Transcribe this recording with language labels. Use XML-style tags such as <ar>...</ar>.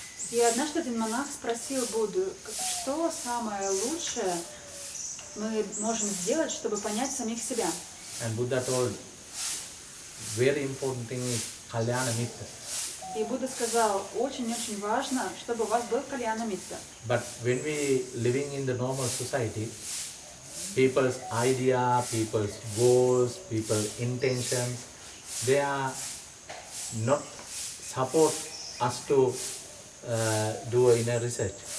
<ru>И однажды один монах спросил Будду, что самое лучшее мы можем сделать, чтобы понять самих себя.</ru> <en>And Buddha told, very important thing is kalyana mitta.</en> <ru>И Будда сказал, очень-очень важно, чтобы у вас был кальяна митта.</ru> <en>But when we living in the normal society, people's idea, people's goals, people's intentions, they are not support us to do inner research.</en>